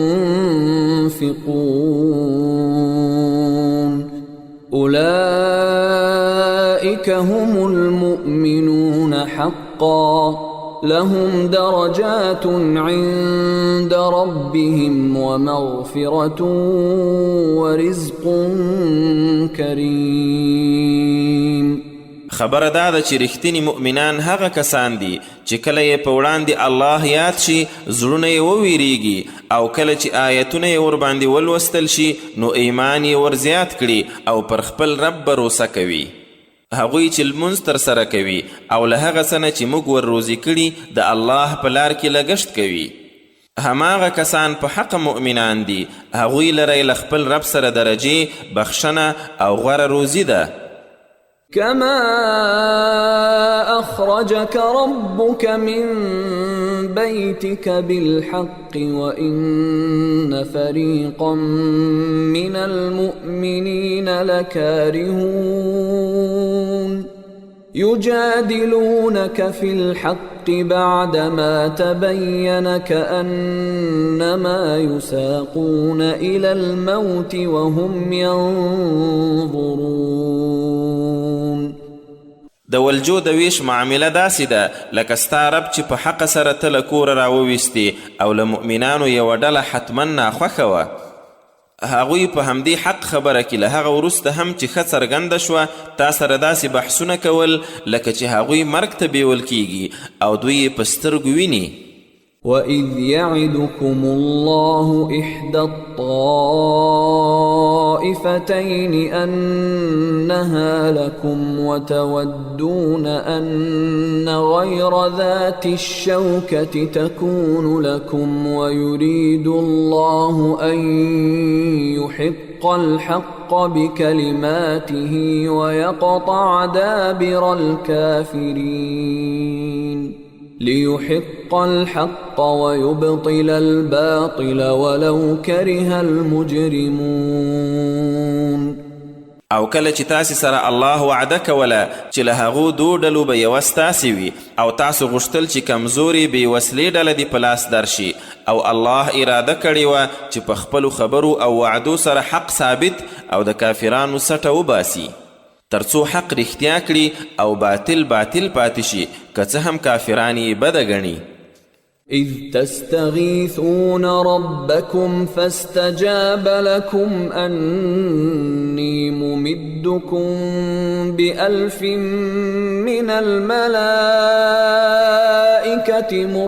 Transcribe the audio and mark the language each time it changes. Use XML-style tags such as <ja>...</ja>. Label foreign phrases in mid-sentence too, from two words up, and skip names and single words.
<ar>ينفقون أولئك هم المؤمنون حقا لهم درجات عند ربهم ومغفرة ورزق كريم.</ar> <ps>خبره دا ده چې رښتینی مؤمنان هغه کسان دي چې کله یې په وړاندې الله یاد شي زړونه یې وویریږي او کله چې آیتونه یې ورباندې ولوستل شي نو ایمان یې ورزیات کړي او پر خپل رب بروسه کوي. هغوی چې لمونځ ترسره کوي او له هغه څه نه چې موږ ور روزي کړي د الله په لار کې لګښت کوي. هماغه کسان په حق مؤمنان دي، هغوی لره له خپل رب سره درجې بخښنه او غوره روزي ده.</ps> <ar>كما أخرجك ربك من بيتك بالحق وإن فريقا من المؤمنين لكارهون يجادلونك في الحق بعدما تبين كأنما يساقون إلى الموت وهم ينظرون.</ar> <ps>د ولجو د ویش معامله داسې ده لکه ستا رب چې په حق سره ته له کوره راوویستې او له مؤمنانو یوه ډله حتما ناخوښه وه. هغوی په همدې حق خبره کې له هغه وروسته هم چې ښه څرګنده شوه تا سره داسې بحثونه کول لکه چې هغوی مرګ ته بیول کیږي او دوی یې په سترګو ویني.</ps> <ar>وَإِذْ يَعِدُكُمُ اللَّهُ إِحْدَى الطَّائِفَتَيْنِ أَنَّهَا لَكُمْ وَتَوَدُّونَ أَنَّ غَيْرَ ذَاتِ الشَّوْكَةِ تَكُونُ لَكُمْ وَيُرِيدُ اللَّهُ أَن يُحِقَّ الْحَقَّ بِكَلِمَاتِهِ وَيَقْطَعَ دَابِرَ الْكَافِرِينَ. ليحق الحق ويبطل الباطل ولو كره المجرمون.</ar> <ps>او کله چې تاسې سره الله وعده کوله چې له هغو 2 ډلو به یوه ستاسې وي او تاسو غوښتل چې کمزورې بې وسلې ډله دې په لاس درشي او الله اراده کړې وه چې په خپلو خبرو او وعدو سره حق ثابت او د کافرانو سټه وباسي تر څو حق رښتیا کړي او باطل پاتې شي که څه هم کافران یې بده ګڼي</ps> <ar>إذ تستغيثون ربكم فاستجاب لكم أني ممدكم ب1000 من الملائكة</ar>